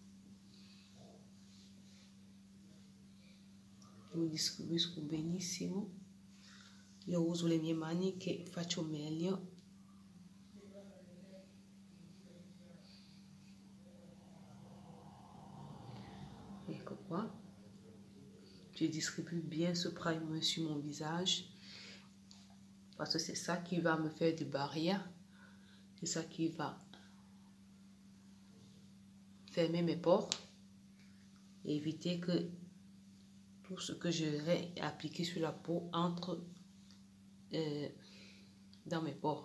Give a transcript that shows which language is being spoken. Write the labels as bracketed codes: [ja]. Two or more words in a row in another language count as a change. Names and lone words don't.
[it] Lo distribuisco benissimo. Io uso le mie mani che faccio meglio. Ecco qua. [fr] Je distribue bien ce primer sur mon visage. Parce que c'est ça qui va me faire des barrières. C'est ça qui va fermer mes pores. Et éviter que tout ce que je vais appliquer sur la peau entre dans mes pores.